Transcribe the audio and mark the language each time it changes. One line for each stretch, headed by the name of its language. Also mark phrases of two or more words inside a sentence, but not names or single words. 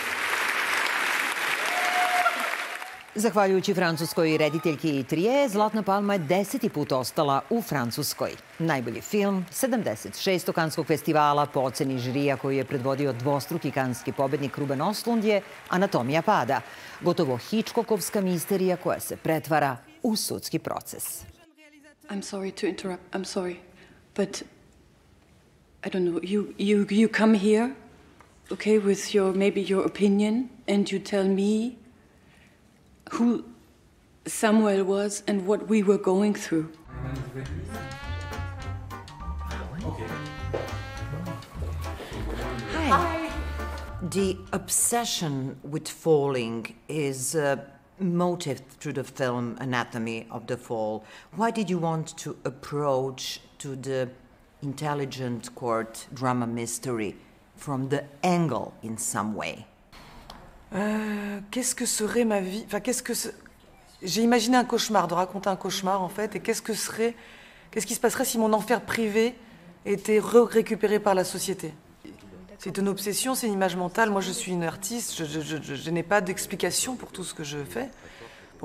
Serbian: Zahvaljujući francuskoj rediteljki Trije, Zlatna palma je 10. put ostala u Francuskoj. Najbolji film 76. Kanskog festivala po oceni žirija koju je predvodio dvostruki kanski pobednik Ruben Östlund je Anatomija pada. Gotovo Hitchcockovska misterija koja se pretvara u sudski proces.
English: I'm sorry to interrupt, I'm sorry, but I don't know, you come here, okay, with maybe your opinion, and you tell me who Samuel was and what we were going through. Hi. The obsession with falling is a motive through the film Anatomy of the Fall. Why did you want to approach to the intelligent court drama mystery from the angle in some way?
French: Qu'est-ce que serait ma vie? Enfin, j'ai imaginé un cauchemar, de raconter un cauchemar en fait, et qu'est-ce qui se passerait si mon enfer privé était récupéré par la société? C'est une obsession, c'est une image mentale. Moi, je suis une artiste, je n'ai pas d'explication pour tout ce que je fais.